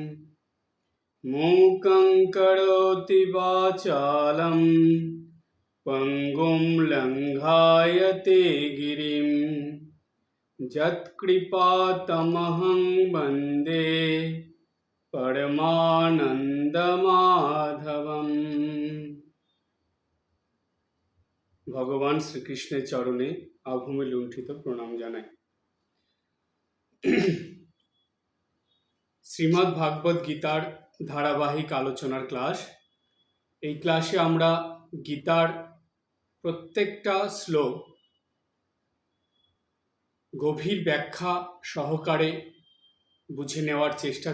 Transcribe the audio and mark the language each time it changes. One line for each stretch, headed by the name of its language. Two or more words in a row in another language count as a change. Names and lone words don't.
Sanskrit: मूकं करोति वाचालं पङ्गुं लङ्घायते गिरिं यत्कृपातमहं वन्दे परमानन्दमाधवम्।
Bangla: ভগবান শ্রীকৃষ্ণের চরণে আভূমি লুণ্ঠিত প্রণাম জানাই। শ্রীমদ্ ভাগবত গীতার ধারাবাহিক আলোচনার ক্লাস। এই ক্লাসে আমরা গীতার প্রত্যেকটা শ্লোক গভীর ব্যাখ্যা সহকারে বুঝে নেওয়ার চেষ্টা